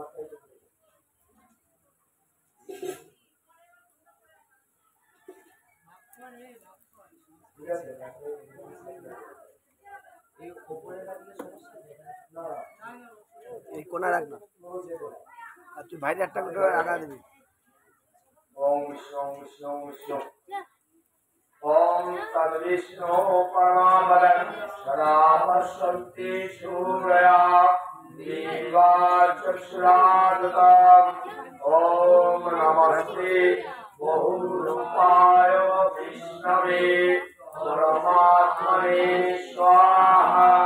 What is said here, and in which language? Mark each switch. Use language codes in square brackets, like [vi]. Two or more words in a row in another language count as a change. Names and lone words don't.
[bn] এই কোনা রাখ না আর তুই বাইরে একটা করে আগা দিবি [sa] ओम विष्णु विष्णु विष्णु ओम तद्विष्णु परमाबलं सदा पश्यन्ति सूरया देवा चक्षुरादतम् ओम नमस्ते बहुरूपाय विष्णवे परमात्मने स्वाहा